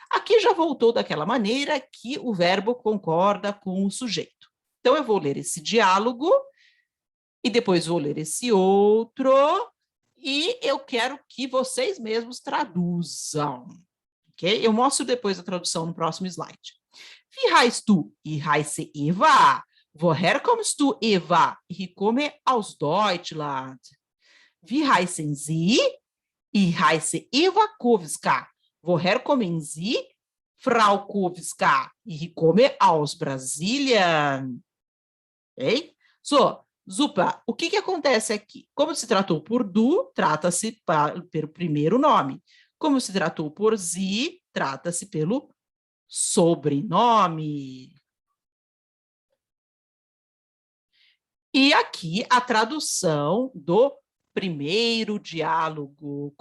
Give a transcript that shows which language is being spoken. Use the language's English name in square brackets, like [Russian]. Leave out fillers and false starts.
[Portuguese] Aqui já voltou daquela maneira que o verbo concorda com o sujeito. Então, eu vou ler esse diálogo, e depois vou ler esse outro, e eu quero que vocês mesmos traduzam. Okay? Eu mostro depois a tradução no próximo slide. [German] Wie heißt du? Ich heiße Eva. Woher kommst du, Eva? Ich komme aus Deutschland. Wie heißen Sie? Ich heiße Eva Kowska. Woher kommen Sie? Frau Kowska. Ich komme aus Brasilien. [Portuguese] Ok? So, super. O que acontece aqui? Como se tratou por du, trata-se pelo primeiro nome. Como se tratou por sie, trata-se pelo sobrenome. E aqui a tradução do primeiro diálogo.